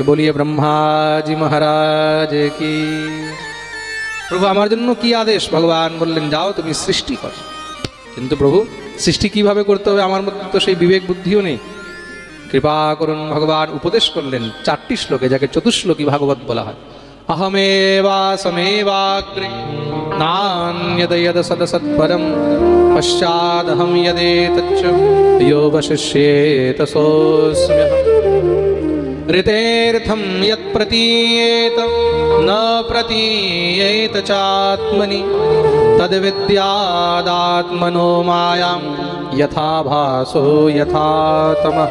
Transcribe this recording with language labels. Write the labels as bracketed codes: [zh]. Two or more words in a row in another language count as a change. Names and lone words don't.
[bn] বলিয়ে ব্রহ্মাজি মহারাজ কি। প্রভু আমার জন্য কি আদেশ? ভগবান বললেন যাও তুমি সৃষ্টি কর। কিন্তু প্রভু সৃষ্টি কিভাবে করতে হবে? আমার মধ্যে তো সেই বিবেক বুদ্ধিও নেই। কৃপা করুন। ভগবান উপদেশ করলেন 4টি শ্লোকে, যাকে চতুশ্লোকী ভাগবত বলা হয়। [sa] अहमेवा समेवाग्रे नान्यदयद सदसत्परं पश्चादहं यदेतच्च यो वशिष्येत सोऽस्म्यहम्। ऋतेऽर्थं यत्प्रतीयेत न प्रतीयेत चात्मनि तद्विद्यादात्मनो मायां यथा भासो यथा तमः।